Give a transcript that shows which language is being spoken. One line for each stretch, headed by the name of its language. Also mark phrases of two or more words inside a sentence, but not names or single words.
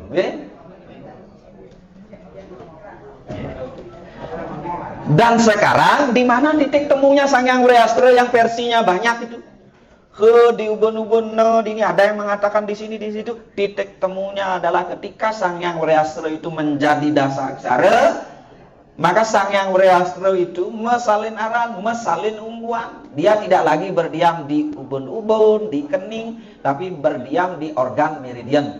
Indonesian: Dan sekarang di mana titik temunya Sang Hyang Wriastra yang versinya banyak itu? Di ubun-ubun ini ada yang mengatakan di sini di situ. Titik temunya adalah ketika Sang Hyang Wriastra itu menjadi dasa aksara, maka Sang Hyang Wriastra itu
Balinese: mesalin aran, mesalin ungguan.
Indonesian: Dia tidak lagi berdiam di ubun-ubun, di kening, tapi berdiam di organ meridian.